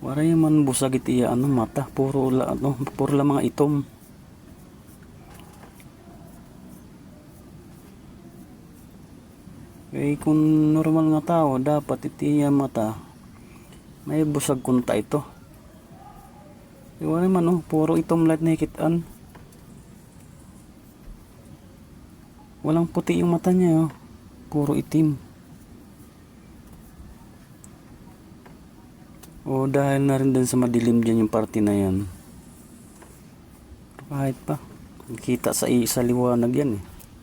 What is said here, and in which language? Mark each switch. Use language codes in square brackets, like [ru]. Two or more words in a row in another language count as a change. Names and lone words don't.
[war] Waray man busag iti ano mata, puro la mga itom. Eh kung normal nga tao, dapat iti mata may busag kunta ito. Eh, waray man puro itom lahat nakikitaan. [tl] Walang puti yung mata niya, puro itim. O dahil na rin din sa madilim dyan yung parte na yan. Kahit pa, kita sa liwanag yan eh.